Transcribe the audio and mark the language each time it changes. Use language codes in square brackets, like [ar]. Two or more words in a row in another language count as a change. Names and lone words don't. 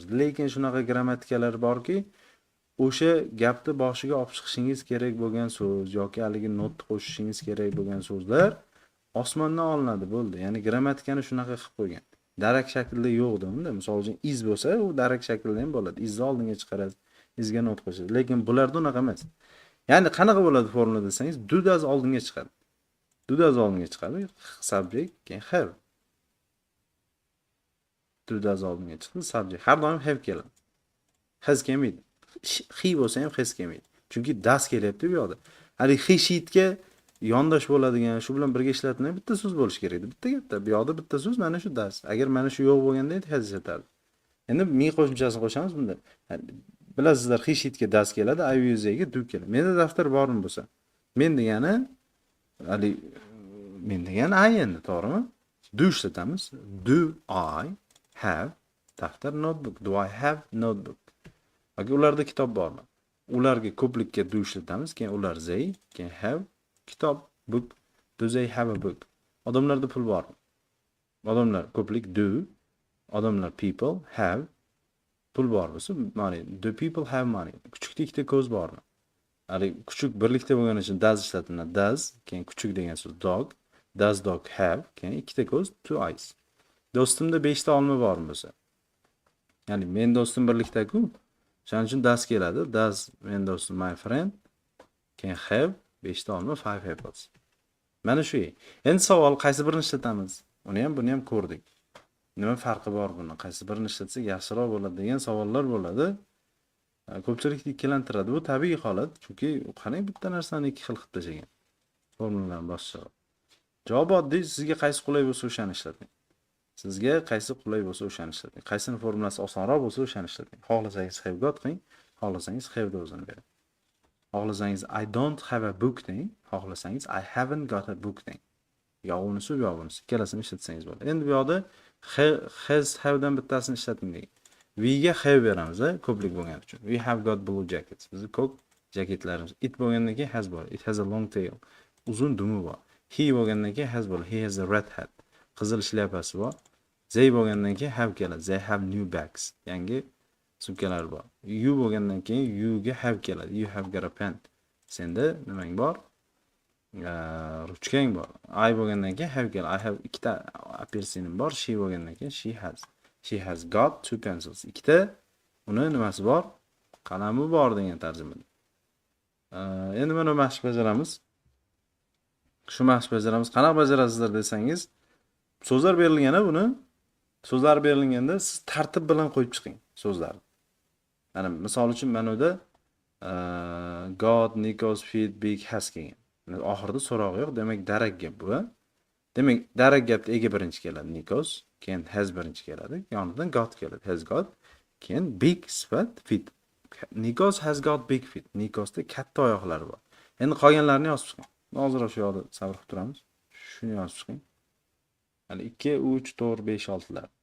[uz] Lekin shunaqa grammatikalar borki, o'sha gapni boshiga olib chiqishingiz kerak bo'lgan so'z yoki haligi notni qo'shishingiz kerak bo'lgan so'zlar osmondan olinadi bo'ldi. Ya'ni grammatikani shunaqa qilib qo'ygan. Darak shaklida yo'qdi unda. Misol uchun is bo'lsa, u darak shaklida ham bo'ladi. Izni oldinga chiqaradi, izga not qo'shadi. Lekin bularda unaqa emas. Ya'ni qanaqa bo'ladi formula desangiz, [en] do does [uz] oldinga chiqadi. [en] Do does [uz] oldinga chiqadi, subject, keyin have. [en] Do does [uz] oldinga chiqdi, subject. Har doim have keladi. Has kelmaydi. He bo'lsa ham has kelmaydi. Chunki does kelyapti bu yoqda. Hali he sheetga yondosh bo'ladigan, shu bilan birga ishlatiladigan bitta so'z bo'lish kerak edi. Bitta gapda. Bu yoqda bitta so'z mana shu does. Agar mana shu yo'q bo'lganda has ishlatardi. Endi mi qo'shimchasini qo'shamiz bunda. Bilasizlar, he sheetga does keladi, [en] I use [uz] ga do keladi. Menda daftar bormi bo'lsa, men degani hali men degan I endi, to'g'rimi? Do ishlatamiz. [en] Do I have daftar, notebook? Do I have notebook? [uz] Yoki ularda kitob bormi? Ularga ko'plikka do ishlatamiz, keyin ular they, keyin have kitob, book. [en] Do they have a book? [uz] Odamlarda pul bormi? Odamlar ko'plik do, odamlar [en] people have, [uz] pul bor bo'lsa, money. [en] Do people have money? [uz] Kuchukda ikkita ko'z bormi? Hali kuchuk birlikda bo'lgani uchun does ishlatiladi. Does, keyin kuchuk degan so'z dog. [en] Does dog have? [uz] Keyin ikkita ko'z, [en] two eyes. [uz] Do'stimda 5 ta olma bormi bo'lsa? Ya'ni men do'stim birlikda-ku. Shuning uchun does keladi. Does men do'stim [en] my friend, [uz] keyin have 5 ta olma, [en] 5 apples. [uz] Mana shu. Endi savol qaysi birini ishlatamiz? Uni ham buni ham ko'rdik. Nima farqi bor buni? Qaysi birini ishlatsak yaxshiroq bo'ladi degan savollar bo'ladi. Ko'pchilikni ikkilantiradi. Bu tabiiy holat, chunki qanday bitta narsani ikki xil qilib tashagan. Formulalarni boshqa. Javob oddiy, sizga qaysi qulay bo'lsa o'shani ishlating. Sizga qaysi qulay bo'lsa o'shani ishlating. Qaysini formulasi osonroq bo'lsa o'shani ishlating. Xohlasangiz [en] have got [uz] qiling, xohlasangiz have da o'zini bering. [en] Xohlasangiz I don't have a book [uz] deng, xohlasangiz [en] I haven't got a book deng. [uz] Yo unisi yo bunisi, ikkalasini ishlatsangiz bo'ladi. Endi bu yoqda [en] has have [uz] dan bittasini ishlating deng. We ga have beramiz, ko'plik bo'lgani uchun. [en] We have got blue jackets. [uz] Bizning ko'k jaketlarimiz. [en] It [uz] bo'lgandan keyin [en] has bor. It has a long tail. [uz] Uzun dumi bor. [en] He [uz] bo'lgandan keyin [en] has bor. He has a red hat. [uz] Qizil shlyapasi bor. [en] They [uz] bo'lgandan keyin [en] have keladi. They have new bags. [uz] Yangi sumkalar bor. [en] You [uz] bo'lgandan keyin [en] you ga have keladi. You have got a pen. [uz] Senda nimang bor? Ruchkang bor. I bo'lgandan keyin have keladi. [en] I have [uz] ikkita apelsinim bor. [en] She [uz] bo'lgandan keyin [en] she has. She has got two pencils. [uz] Ikkita uni nimasi bor? Qalami bor degan tarjimada. Endi mana mashq bajaramiz. Shu mashq bajaramiz. Qanaqa bajarasizlar desangiz, so'zlar berilganda buni so'zlar berilganda siz tartib bilan qo'yib chiqing so'zlarni. Mana misol uchun mana unda God, Nikos, feed, big, has kelgan. Oxirida so'roq yo'q, demak darak gap bu. Demak darak gapda ega birinchi keladi Nikos, keyin has birinchi keladi, yonidan got keladi, [en] has got, [uz] keyin big sifat feet. [en] Nikos has got big feet. [uz] Nikosda katta oyoqlari bor. Endi qolganlarini yozib chiqing. Hozir shu yoqda sabr qilib turamiz. Shuni yozib chiqing. Hali 2, 3, 4, 5, 6lar.